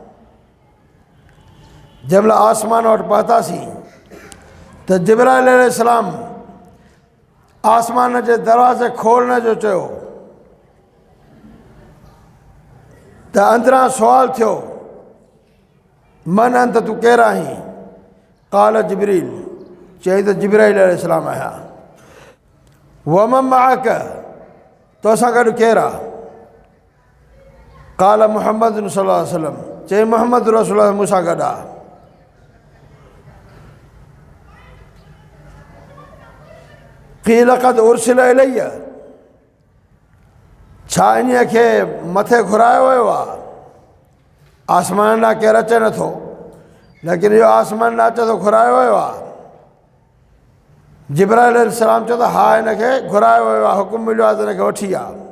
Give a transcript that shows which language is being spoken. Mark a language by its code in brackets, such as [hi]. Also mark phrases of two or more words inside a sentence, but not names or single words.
[sd] जंहिं महिल आसमान वटि पहुतासीं त जिब्राईल अलैहिस्सलाम आसमान जे दरवाज़े खोलण जो चयो त अंदरां सुवाल थियो, [ar] من أنت, [sd] तूं केरु आहीं? [ar] قال جبريل, [sd] चई त जिब्राईल अलैहिस्सलाम आहियां। [ar] ومن معك, [sd] तोसां गॾु केरु आहे? [ar] قال محمد صلى الله عليه وسلم, [sd] चई मुहम्मद रसूलुल्लाह मूंसां गॾु आहे। [ar] قيل قد أرسل إليه, [sd] छा इन्हीअ खे मथे घुरायो वियो आहे? आसमान ॾांहुं केरु अचे नथो, लेकिन इहो आसमान ॾांहुं अचे थो घुरायो वियो आहे। जिब्राईल अलैहिस्सलाम चयो त हा, हिनखे घुरायो वियो आहे, हुकुम मिलियो आहे त हिनखे वठी आ।